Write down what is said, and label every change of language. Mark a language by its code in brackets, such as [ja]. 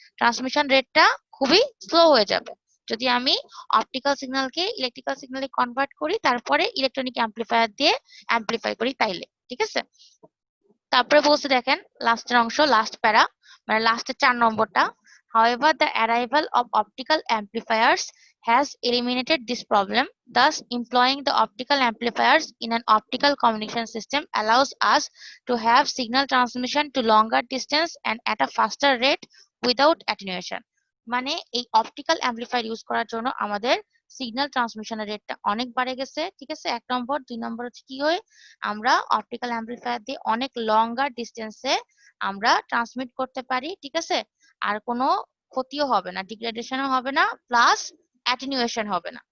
[bn] Transmission রেটটা খুবই slow হয়ে যাবে যদি আমি অপটিক্যাল সিগন্যালকে ইলেকট্রিক্যাল সিগন্যালে কনভার্ট করি তারপরে ইলেকট্রনিক অ্যাম্পলিফায়ার দিয়ে অ্যাম্পলিফাই করি তাইলে, ঠিক আছে? তারপরে বলছে দেখেন লাস্টের অংশ, লাস্ট প্যারা, মানে লাস্টের 4 নম্বরটা। [en] However, the arrival of optical amplifiers has eliminated this problem. Thus, employing the optical amplifiers in an optical communication system allows us to have signal transmission to longer distance and at a faster rate without attenuation। [bn] মানে এই optical amplifier use করার জন্য আমাদের signal ট্রান্সমিশনের রেটটা অনেক বাড়ে গেছে, ঠিক আছে? 1 নম্বর। 2 নম্বর হচ্ছে কি হয়, আমরা অপটিক্যাল অ্যাম্পলিফায়ার দিয়ে অনেক লঙ্গার ডিস্টেন্সে আমরা ট্রান্সমিট করতে পারি, ঠিক আছে? আর কোনো ক্ষতিও হবে না, ডিগ্রেডেশনও হবে না, প্লাস অ্যাটেনুয়েশন হবে না।